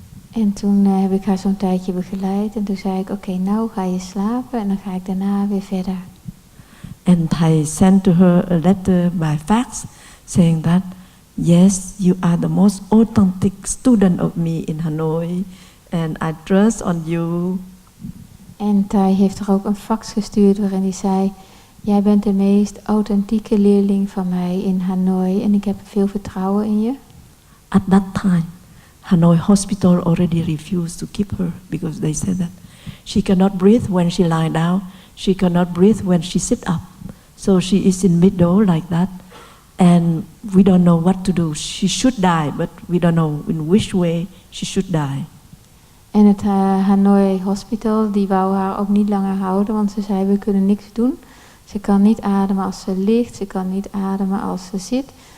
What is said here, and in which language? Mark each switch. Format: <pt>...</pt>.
<nl>En toen heb ik haar zo'n tijdje begeleid en toen zei ik, oké, nou ga je slapen en dan ga ik daarna weer verder.</nl> <en>And I sent to her a letter by fax saying that, yes, you are the most authentic student of me in Hanoi, and I trust on you.</en> <nl>En Thai heeft er ook een fax gestuurd waarin hij zei, jij bent de meest authentieke leerling van mij in Hanoi en ik heb veel vertrouwen in je.</nl> <en>At that time, Hanoi Hospital already refused to keep her because they said that she cannot breathe when she lie down, she cannot breathe when she sit up. So she is in middle like that, and we don't know what to do. She should die, but we don't know in which way she should die.</en> <nl>En het Hanoi Hospital, die wou haar ook niet langer houden, want ze zei, we kunnen niks doen. Ze kan niet ademen als ze ligt, ze kan niet ademen als ze zit.</nl>